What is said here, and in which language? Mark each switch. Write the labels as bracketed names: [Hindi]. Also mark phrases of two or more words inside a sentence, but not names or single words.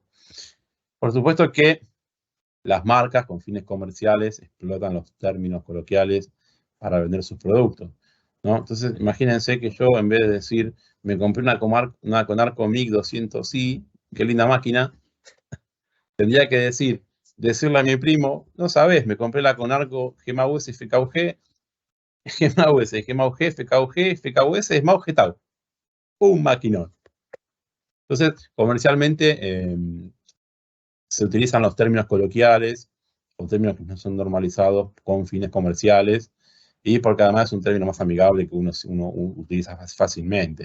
[Spanish] Por supuesto que las marcas con fines comerciales explotan los términos coloquiales para vender sus productos, ¿no? Entonces, imagínense que yo, en vez de decir, me compré una Conarco MiG 200i, qué linda máquina, tendría que decirle a mi primo, no sabes, me compré la Conarco GMAUS FKUG, GMAUS, GMAUG, FKUG, FKUS, SMAU, GTAU. Un maquinón. Entonces, comercialmente, se utilizan los términos coloquiales o términos que no son normalizados con fines comerciales y porque además es un término más amigable que uno utiliza fácilmente.